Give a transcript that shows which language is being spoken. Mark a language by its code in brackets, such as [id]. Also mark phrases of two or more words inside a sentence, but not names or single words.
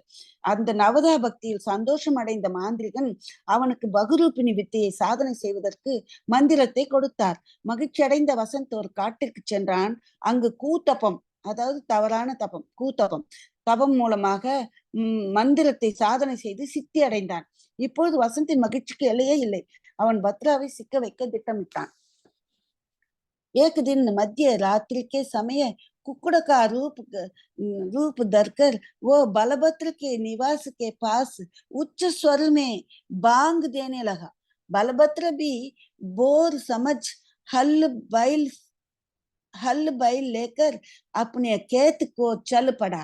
[ta] அந்த நவதா பக்தியில் சந்தோஷம் அடைந்த மாந்திரிகன் அவனுக்கு பகுரூபிணி வித்தையை சாதனை செய்வதற்கு மந்திரத்தை கொடுத்தார். மகிழ்ச்சி அடைந்த வசந்த் ஒரு காட்டிற்கு சென்றான். அங்கு கூத்தப்பம், அதாவது தவறான தபம், கூத்தப்பம் தபம் மூலமாக மந்திரத்தை சாதனை செய்து சித்தி அடைந்தான். இப்பொழுது வசந்தின் மகிழ்ச்சிக்கு எல்லையே இல்லை. அவன் பத்ராவை சிக்க வைக்க திட்டமிட்டான். [hi] एक दिन मध्य रात्रि के समय कुकुड़ का रूप धरकर वो बलभद्र के निवास के पास उच्च स्वर में बांग देने लगा। बलभद्र भी बोर समझ हल बैल लेकर अपने खेत को चल पड़ा।